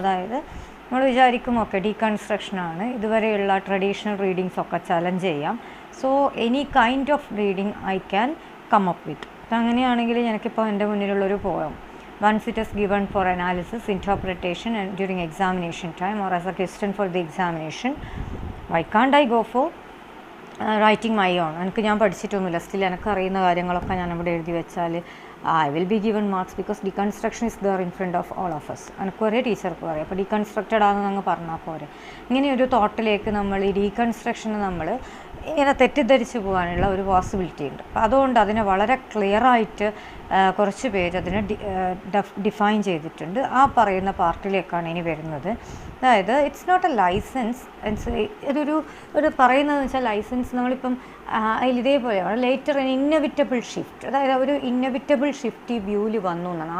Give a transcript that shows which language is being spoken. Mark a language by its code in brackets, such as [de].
[ml] അതായത് നമ്മൾ വിചാരിക്കും ഓക്കെ ഡീകൺസ്ട്രക്ഷനാണ്, ഇതുവരെയുള്ള ട്രഡീഷണൽ റീഡിങ്സ് ഒക്കെ ചലഞ്ച് ചെയ്യാം, [en] So any kind of reading I can come up with. [ml] അപ്പം അങ്ങനെയാണെങ്കിൽ എനിക്കിപ്പോൾ എൻ്റെ മുന്നിലുള്ളൊരു poem, [en] once it is given for analysis, interpretation and during examination time or as a question for the examination, why can't I go for writing my own? [ml] എനിക്ക് ഞാൻ പഠിച്ചിട്ടൊന്നുമില്ല, still എനിക്കറിയുന്ന കാര്യങ്ങളൊക്കെ ഞാൻ ഇവിടെ എഴുതി വെച്ചാൽ [en] I will be given marks because deconstruction is there in front of all of us. [ml] എനിക്ക് ഒരേ ടീച്ചർക്ക് പറയാം, അപ്പോൾ ഡീകൺസ്ട്രക്റ്റഡ് ആണെന്ന് അങ്ങ് പറഞ്ഞാൽ പോരെ. ഇങ്ങനെയൊരു തോട്ടിലേക്ക് നമ്മൾ ഈ ഡീകൺസ്ട്രക്ഷന് നമ്മൾ ഇങ്ങനെ തെറ്റിദ്ധരിച്ച് പോകാനുള്ള ഒരു പോസിബിലിറ്റി ഉണ്ട്. അപ്പോൾ അതുകൊണ്ട് അതിനെ വളരെ ക്ലിയറായിട്ട് കുറച്ച് പേര് അതിനെ ഡിഫൈൻ ചെയ്തിട്ടുണ്ട്. ആ പറയുന്ന പാർട്ടിലേക്കാണ് ഇനി വരുന്നത്. അതായത് [en] it's not a licence, [ml] ഇതൊരു പറയുന്നതെന്ന് വെച്ചാൽ ലൈസൻസ് നമ്മളിപ്പം അതിൽ ഇതേപോലെയാണ് ലേറ്റർ ഇന്നവിറ്റബിൾ ഷിഫ്റ്റ്, അതായത് ഒരു ഇന്നവിറ്റബിൾ ഷിഫ്റ്റ് ഈ വ്യൂവിൽ വന്നു എന്നാണ്.